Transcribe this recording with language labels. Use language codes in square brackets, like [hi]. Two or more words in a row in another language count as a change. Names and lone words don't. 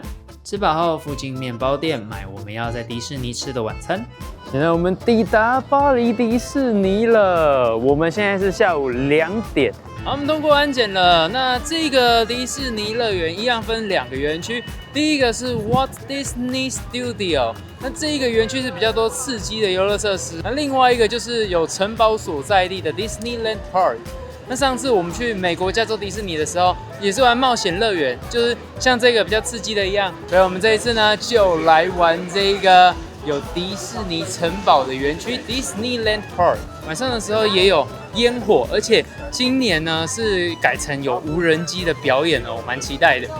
[zh] 吃飽後，附近麵包店買我們要在迪士尼吃的晚餐。現在我們抵達巴黎迪士尼了。我們現在是下午2點。好，我們通過安檢了。那這個迪士尼樂園一樣分2個園區，第一個是 Walt Disney Studio，那這一個園區是比較多刺激的遊樂設施。那另外一個就是有城堡所在地的 Disneyland Park。那上次我們去美國加州迪士尼的時候，也是玩冒險樂園，就是像這個比較刺激的一樣。所以我們這一次呢，就來玩這個有迪士尼城堡的園區 Disneyland Park。晚上的時候也有煙火，而且今年呢是改成有無人機的表演哦，蠻期待的。